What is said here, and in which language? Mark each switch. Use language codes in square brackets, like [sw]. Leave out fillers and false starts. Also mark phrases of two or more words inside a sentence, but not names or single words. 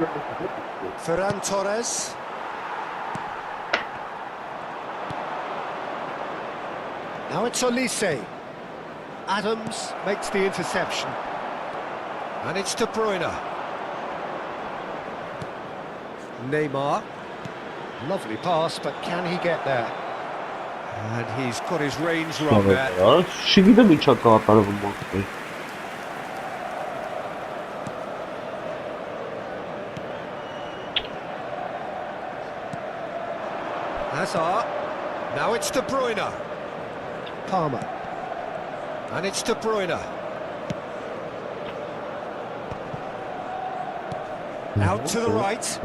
[en] Ferran Torres. Now it's Olise. Adams makes the interception. And it's De Bruyne. Neymar. Lovely pass, but can he get there? And he's got his range wrong there. [hy] Չգիտեմ ինչա կատարվում մոտ։ [en] Hazard. Now it's De Bruyne. Palmer. And it's De Bruyne. Out to the right.